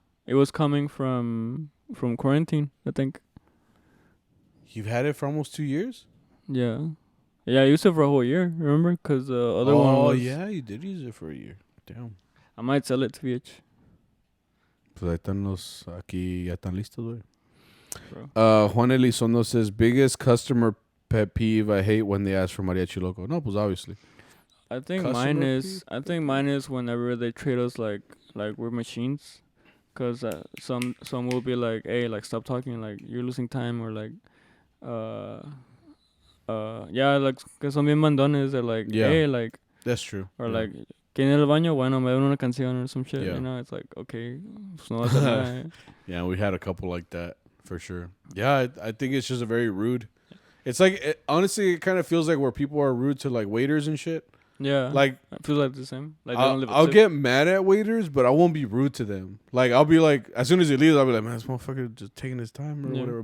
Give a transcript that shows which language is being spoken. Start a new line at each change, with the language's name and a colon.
English: It was coming from quarantine, I think. You've had it for almost 2 years? Yeah. Yeah, I used it for a whole year, remember? Because the other one was... Oh, yeah, you did use it for a year. Damn. I might sell it to VH.
Spanish: Pues ahí están los... Aquí ya están listos, güey.
English: Juan Elizondo says, biggest customer pet peeve I hate when they ask for Mariachi Loco.
Spanish: No, pues
English: obviously. I think mine is whenever they treat us like we're machines. Because some will be like, hey, like, stop talking, like, you're losing time, or like, yeah, like,
Spanish: que son bien mandones,
English: they're like, hey, like. That's true. Or like,
Spanish: que en el baño, bueno, me dan una canción
English: or some shit, you know? It's like, okay, pues no va a hacer nada. Yeah, we had a couple like that, for sure. Yeah, I think it's just a very rude. It's like, honestly, it kind of feels like where people are rude to, like, waiters and shit. Yeah, like I feel like the same. Like I'll get mad at waiters, but I won't be rude to them. Like I'll be like, as soon as he leaves, I'll be like, man, this motherfucker just taking his time or whatever.